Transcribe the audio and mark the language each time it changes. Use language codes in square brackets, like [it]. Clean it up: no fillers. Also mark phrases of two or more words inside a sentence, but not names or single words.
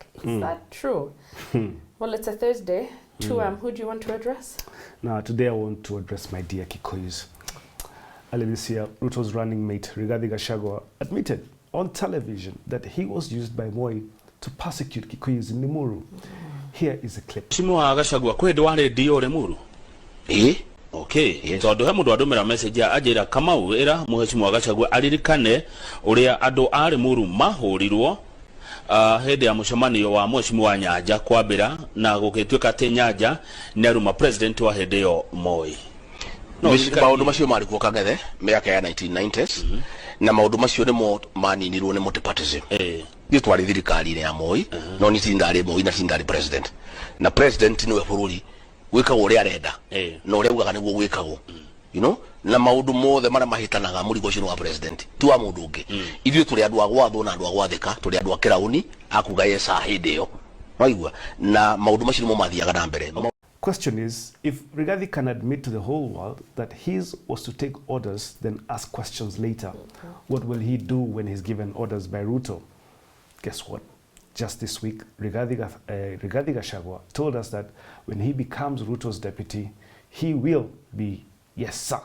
[en] Is that true? Well, it's a Thursday. 2M, who do you want to address? Now, today I want to address my dear Kikuyus. Earlier this year, Ruto's running mate, Rigathi Gachagua, admitted on television that he was used by Moi to persecute Kikuyus in Limuru. Here is a clip. [ki] Mheshimiwa Gachagua kwende wale dio Limuru. Okay, tondu he mundu adumira message ajira Kamau era Mheshimiwa Gachagua aririkane uria andu a Limuru mahurirwo hende ya mucemanio wa Mheshimiwa Nyaja kwambira na gukituika ati Nyaja ni aruma president wa hende yo Moi. No, maundu macio mari kuo Kangethe miaka ya 1990s na maundu macio ni mo maninirwo ni multipartyism. Ni twari thirikari ya Moi no ni tindari Moi na tindari president. Na president niwe bururi wikago uria arenda no uria ugaga niguo wikago. [en] You know, [ki] na maundu mothe mara mahitanaga murigo ucio wa president tu wa mundu ungi. Ithuĩ turi andu a gwathwo na andu a gwathika turi andu a kirauni akuga yesa hinde yo. Waigua na maundu macio mo mathiaga na mbere. [en] Question is, if Rigathi can admit to the whole world that his was to take orders, then ask questions later, what will he do when he's given orders by Ruto? Guess what? Just this week, Rigathi Gachagua told us that when he becomes Ruto's deputy, he will be, yes sir.